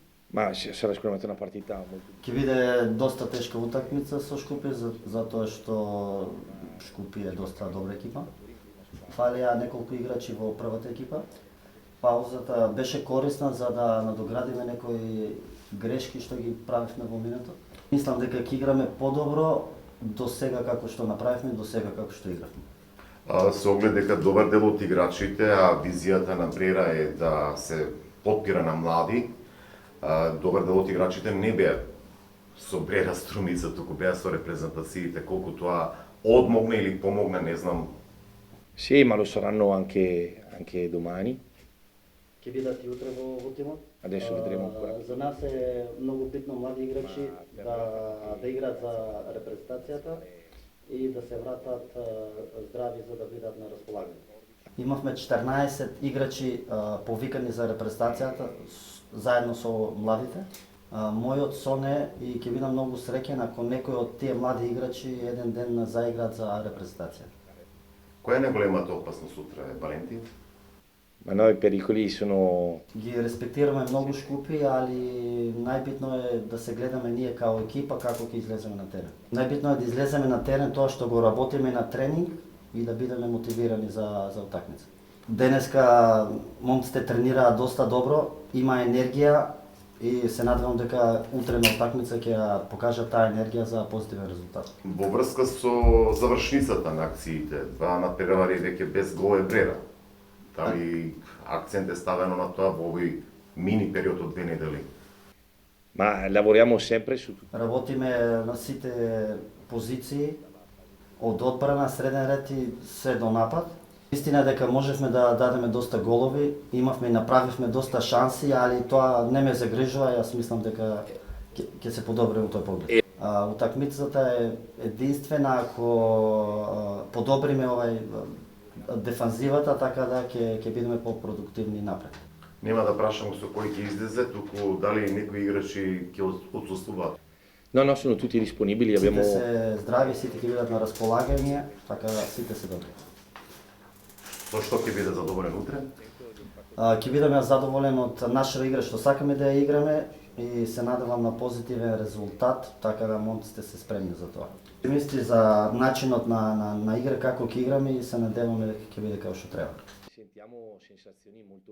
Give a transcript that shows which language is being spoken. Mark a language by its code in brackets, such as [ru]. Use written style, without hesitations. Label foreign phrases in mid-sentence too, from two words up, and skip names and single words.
[it] Ma sarà sicuramente una partita molto. [mk] Ќе биде доста тешка утакмица со Шкупје, затоа што Шкупје е доста добра екипа. Фалија неколку играчи во првата екипа. Паузата беше корисна за да надоградиме некои грешки што ги правевме во минато. Мислам дека ќе играме подобро до сега како што направивме, до сега како што игравме. Со оглед дека добар дел од играчите, а визијата на Брера е да се потпира на млади, добар дел од играчите не беа со Брера Струмица, туку беа со репрезентациите, колку тоа одмогна или помогна, не знам. [it] Sì, ma lo saranno anche domani. [mk] Ќе бидат и утре во тимот. [it] Adesso vedremo ancora. [mk] За нас е многу битно млади играчи да играат за репрезентацијата и да се вратат здрави за да бидат на располагање. Имавме 14 играчи повикани за репрезентацијата заедно со младите. Мојот сон е и ќе бидам многу среќен ако некој од тие млади играчи еден ден заиграат за репрезентација. Која е најголемата опасност утре, Валентин? [it] Ma no, i pericoli sono. [mk] Ги респектираме многу Шкупи, али најбитно е да се гледаме ние као екипа како ќе излеземе на терен. Најбитно е да излеземе на терен тоа што го работиме на тренинг и да бидеме мотивирани за утакмица. Денеска момците тренираат доста добро, има енергија и се надевам дека утре на утакмица ќе ја покажат таа енергија за позитивен резултат. Во врска со завршницата на акциите, два надпревари веќе без гол е Брера. Дали акцент е ставено на тоа во овој мини период од 2 недели? [it] Ma lavoriamo sempre su tutto. [mk] Работиме на сите позиции, од одбрана, среден ред и се до напад. Истина е дека можевме да дадеме доста голови, имавме и направивме доста шанси, али тоа не ме загрижува, јас мислам дека ќе се подобри во тој поглед. Утакмицата е единствена ако подобриме дефанзивата, така да ќе бидеме по-продуктивни напред. Нема да прашам со кој ќе излезе, туку дали некои играчи ќе отсуствуваат. [it] No, no, sono tutti disponibili. [mk] Сите [it] Abbiamo. [mk] се здрави, сите ќе бидат на располагање, така сите се добри. Со што ќе биде задоволен утре? Ќе бидам јас задоволен од нашата игра што сакаме да ја играме и се надевам на позитивен резултат, така да момците се спремни за тоа. Мисли за начинот на игра, како ќе играме и се надеваме дека ќе биде како што треба. [it] Sentiamo sensazioni molto